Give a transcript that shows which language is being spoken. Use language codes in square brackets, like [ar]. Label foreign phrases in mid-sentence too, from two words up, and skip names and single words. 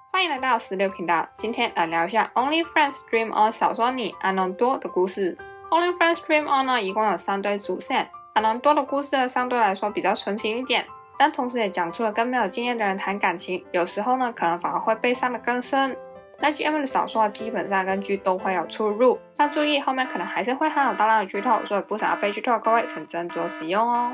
[zh] 歡迎來到16頻道，今天來聊一下 Only Friends Dream On 小說裡阿農多的故事。Only Friends Dream On 呢，一共有3對主線。阿農多的故事呢，相對來說比較純情一點，但同時也講出了跟沒有經驗的人談感情，有時候呢，可能反而會被傷得更深。那 GM 的小說基本上跟劇都會有出入，但注意後面可能還是會含有大量的劇透，所以不想要被劇透的各位請斟酌使用哦。